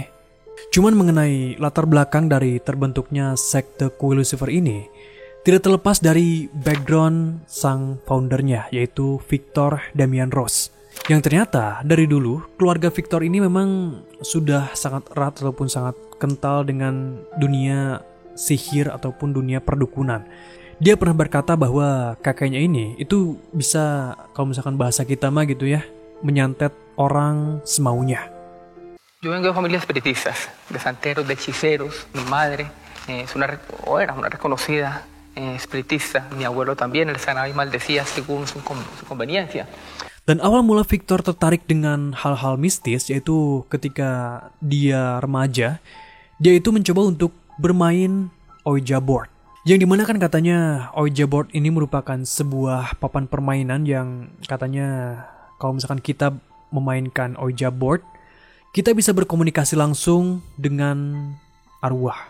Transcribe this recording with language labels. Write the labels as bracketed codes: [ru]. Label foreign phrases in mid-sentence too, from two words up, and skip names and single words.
[id] Cuman mengenai latar belakang dari terbentuknya sekte kuil Lucifer ini, tidak terlepas dari background sang foundernya, yaitu Victor Damian Ross, Yang ternyata dari dulu keluarga Victor ini memang sudah sangat erat ataupun sangat kental dengan dunia sihir ataupun dunia perdukunan. Dia pernah berkata bahwa kakeknya ini itu bisa, kalau misalkan bahasa kita mah gitu ya, menyantet orang semaunya. [es] Yo vengo de familias espiritistas, de santeros, de hechiceros. Mi madre era una reconocida espiritista. Mi abuelo también, él sanaba y maldecía según su conveniencia. [id] Dan awal mula Victor tertarik dengan hal-hal mistis yaitu ketika dia remaja, dia itu mencoba untuk bermain Ouija board. Yang dimana kan katanya Ouija board ini merupakan sebuah papan permainan yang katanya kalau misalkan kita memainkan Ouija board, kita bisa berkomunikasi langsung dengan arwah.